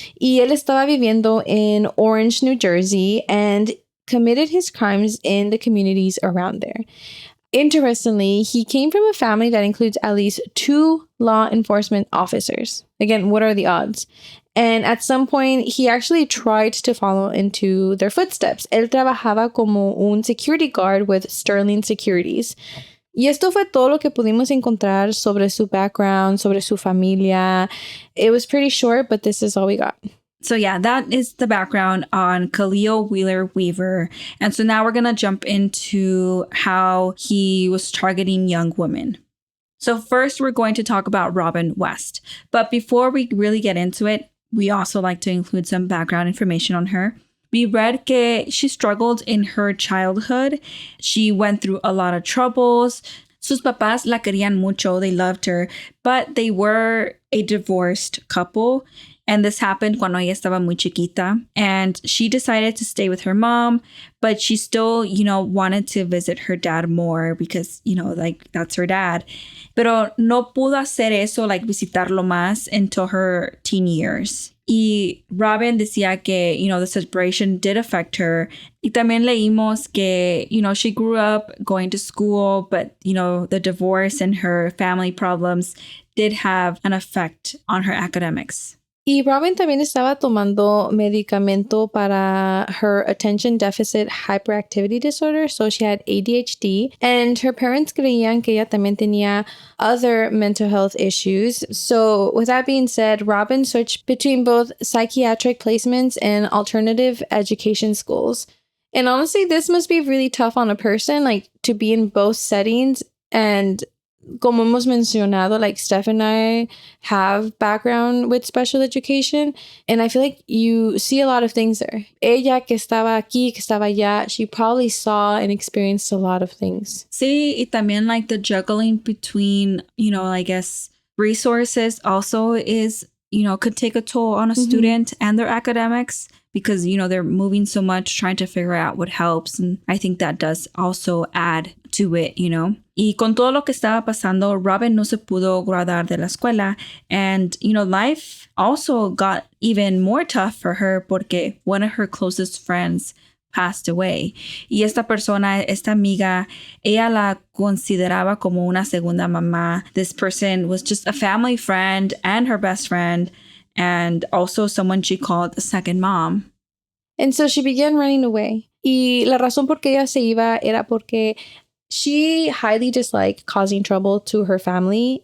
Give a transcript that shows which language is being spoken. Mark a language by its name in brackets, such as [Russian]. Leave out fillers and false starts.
[Spanish] Y él estaba viviendo [English] in Orange, New Jersey, and committed his crimes in the communities around there. Interestingly, he came from a family that includes at least 2 law enforcement officers. Again, what are the odds? And at some point, he actually tried to follow into their footsteps. [Spanish] Él trabajaba como un [English] security guard with Sterling Securities. [Spanish] Y esto fue todo lo que pudimos encontrar sobre su background, sobre su familia. [English] It was pretty short, but this is all we got. So yeah, that is the background on Khalil Wheeler-Weaver. And so now we're going to jump into how he was targeting young women. So first, we're going to talk about Robin West. But before we really get into it, we also like to include some background information on her. We read que she struggled in her childhood. She went through a lot of troubles. [Spanish] Sus papás la querían mucho. [English] They loved her. But they were a divorced couple. And this happened [Spanish] cuando ella estaba muy chiquita. [English] And she decided to stay with her mom, but she still, wanted to visit her dad more because, like, that's her dad. [Spanish] Pero no pudo hacer eso, like, visitarlo más [English] until her teen years. [Spanish] Y Robin decía que, [English] the separation did affect her. [Spanish] Y también leímos que, [English] she grew up going to school, but, the divorce and her family problems did have an effect on her academics. [Spanish] Y Robin también estaba tomando medicamento para [English] her attention deficit hyperactivity disorder. So she had ADHD. And her parents [Spanish] creían que ella también tenía [English] other mental health issues. So with that being said, Robin switched between both psychiatric placements and alternative education schools. And honestly, this must be really tough on a person, like, to be in both settings. And [Spanish] como hemos mencionado, [English] like, Steph and I have background with special education, and I feel like you see a lot of things there. [Spanish] Ella que estaba aquí, que estaba allá, [English] she probably saw and experienced a lot of things. [Spanish] Sí, y también, [English] like, the juggling between, I guess, resources also is, could take a toll on a student and their academics because, they're moving so much, trying to figure out what helps. And I think that does also add to it, [Spanish] Y con todo lo que estaba pasando, Robin no se pudo graduar de la escuela. [English] And, life also got even more tough for her porque one of her closest friends passed away. [Spanish] Y esta persona, esta amiga, ella la consideraba como una segunda mamá. [English] This person was just a family friend and her best friend, and also someone she called a second mom. And so she began running away. [Spanish] Y la razón por qué ella se iba era porque [English] she highly disliked causing trouble to her family.